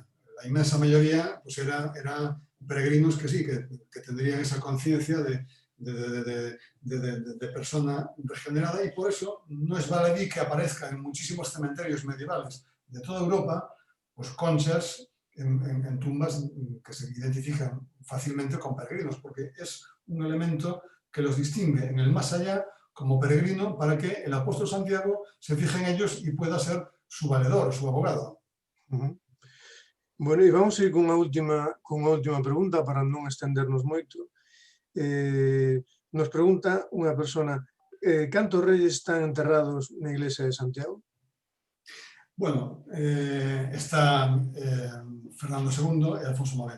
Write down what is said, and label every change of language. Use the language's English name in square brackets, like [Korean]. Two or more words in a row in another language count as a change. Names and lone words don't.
[Spanish] La inmensa mayoría pues era peregrinos que sí, que tendrían esa conciencia de persona regenerada, y por eso no es baladí que aparezcan en muchísimos cementerios medievales de toda Europa pues conchas en tumbas que se identifican fácilmente con peregrinos, porque es un elemento que los distingue en el más allá como peregrino, para que el apóstol Santiago se fije en ellos y pueda ser su valedor, su abogado. [Galician] Bueno, e vamos a ir con unha última pregunta para non estendernos moito. Nos pregunta unha persona, cantos reyes están enterrados na iglesia de Santiago? Bueno, está Fernando II e Alfonso IX.